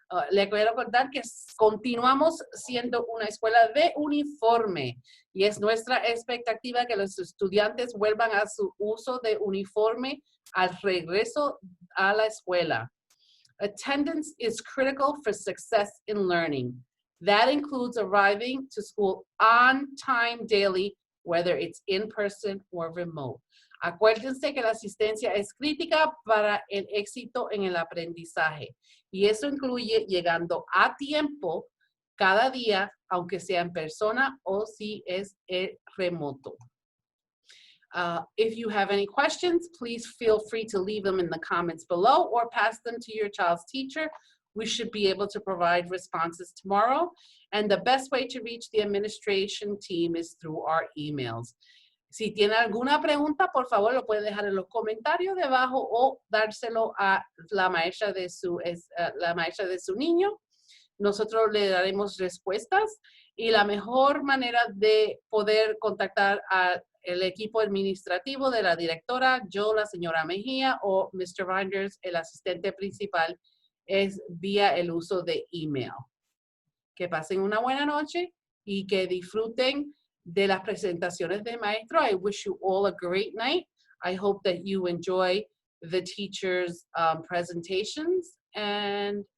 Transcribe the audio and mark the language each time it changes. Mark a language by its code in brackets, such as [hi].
[es] Le quiero recordar que continuamos siendo una escuela de uniforme y es nuestra expectativa que los estudiantes vuelvan a su uso de uniforme al regreso a la escuela. [en] Attendance is critical for success in learning. That includes arriving to school on time daily, whether it's in person or remote. [es] Acuérdense que la asistencia es crítica para el éxito en el aprendizaje y eso incluye llegando a tiempo cada día, aunque sea en persona o si es remoto. [en] If you have any questions, please feel free to leave them in the comments below or pass them to your child's teacher. We should be able to provide responses tomorrow. And the best way to reach the administration team is through our emails. [es] Si tiene alguna pregunta, por favor, lo puede dejar en los comentarios debajo o dárselo a la maestra de su niño. Nosotros le daremos respuestas y la mejor manera de poder contactar al equipo administrativo de la directora, yo, la señora Mejía o Mr. Reinders, el asistente principal, es vía el uso de email. Que pasen una buena noche y que disfruten de las presentaciones de maestro. [en] I wish you all a great night. I hope that you enjoy the teachers' presentations, and